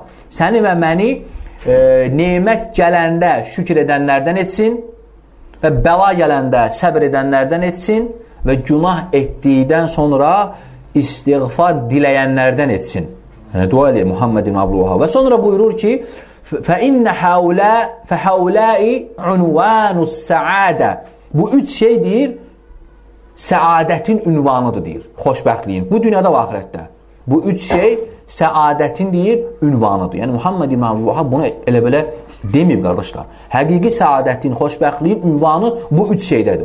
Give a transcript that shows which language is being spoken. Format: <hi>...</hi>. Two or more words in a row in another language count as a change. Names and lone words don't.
<az>Səni və məni nemət gələndə şükür edənlərdən etsin və bəla gələndə səbr edənlərdən etsin və günah etdikdən sonra istiğfar diləyənlərdən etsin. Yəni, dua edir Muhammed ibn Abdülvahhab. Və sonra buyurur ki,</az> <ar>فَإِنَّ فَحَوْلَاءِ عُنْوَانُ السَّعَادَ.</ar> <az>Bu üç şey deyir, səadətin ünvanıdır deyir, xoşbəxtliyin. Bu dünyada və axirətdə. Bu üç şey səadətin deyir, ünvanıdır. Yəni Muhammed ibn Abdülvahhab bunu elə-belə deməyib, qardaşlar. Həqiqi səadətin, xoşbəxtliyin ünvanı bu üç şeydədir.</az>